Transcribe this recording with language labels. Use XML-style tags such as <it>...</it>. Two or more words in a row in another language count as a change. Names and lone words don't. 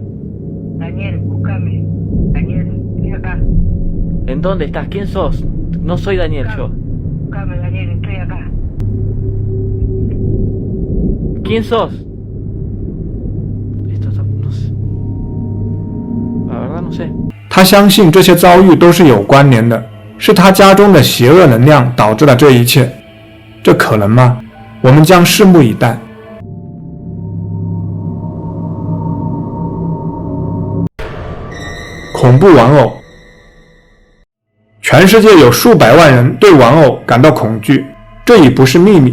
<es>Daniel, búscame. Daniel, estoy acá. ¿En dónde estás? ¿Quién sos? No soy Daniel, yo. Búscame, Daniel, estoy acá. ¿Quién sos? Esto no sé. La verdad no sé.</es> <zh>他相信这些遭遇都是有关联的，是他家中的邪恶能量导致了这一切。这可能吗？我们将拭目以待。恐怖玩偶，全世界有数百万人对玩偶感到恐惧，这已不是秘密。</zh>